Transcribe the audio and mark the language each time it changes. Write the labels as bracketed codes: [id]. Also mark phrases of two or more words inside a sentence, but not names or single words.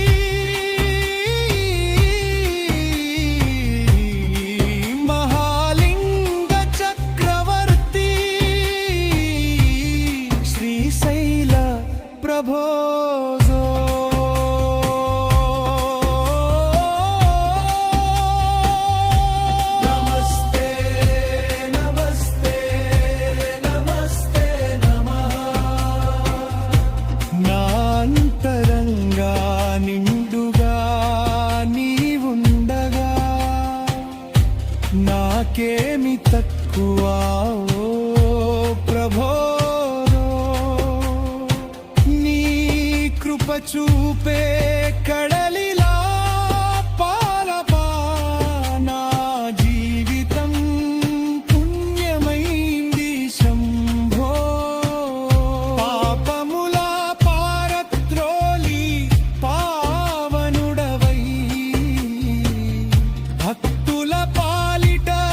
[sa] महालिंग चक्रवर्ती श्रीशैल प्रभो नमस्ते नमस्ते नमस्ते नमः [te] నా అంతరంగా నిండుగా నీవుండగా నాకేమి తక్కువ ఓ ప్రభో నీ కృప చూపే కడలిలా పాలపా నా జీవితం పుణ్యమైంది శంభో పాపముల పారత్రోలి పావనుడవై భక్తుల పాలిట